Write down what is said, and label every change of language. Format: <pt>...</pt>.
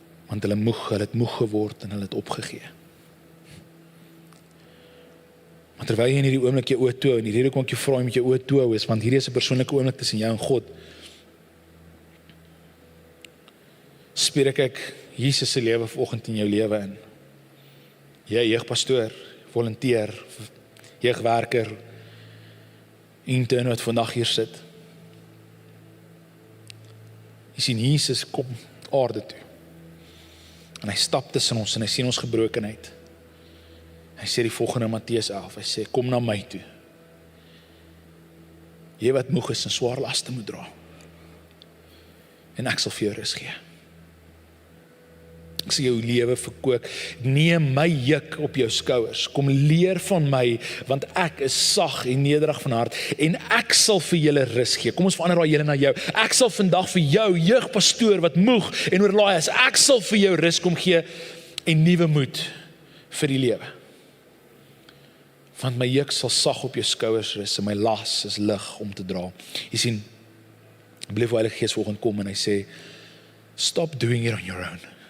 <af>Want hulle het moeg geword en hulle het opgegee. Maar terwyl jy in hierdie oomblik jou oë toe, en die rede kom ek jou vra om met jou oë toe hou is, want hierdie is 'n persoonlike oomblik tussen jou en God. Spreek ek Jesus se lewe vanoggend in jou lewe in. Jy jeugpastoor, volunteer, jeugwerker, intern wat vandag hier sit. Jy sien Jesus kom aarde toe. En hy stap tussen ons en hy sien ons gebrokenheid. Hy sê die volgende in Matteus 11, hy sê, kom na my toe. Jy wat moeg is en swaar laste moet dra. En ek sal vir jou rus gee. Ek sê jou lewe verkoop. Neem my juk op jou skouers. Kom leer van my, want ek is sag en nederig van hart. En ek sal vir julle rus gee. Kom ons verander daai julle na jou. Ek sal vandag vir jou, jeugpastoor wat moeg en oorlaai is, ek sal vir jou rus kom gee en nuwe moed vir die lewe. Want my juk sal sag op jou skouers rus en my las is lig om te dra. Jy sien, beleef Heilige Gees vanoggend kom en hy sê,</af> <en>stop doing it on your own.</en>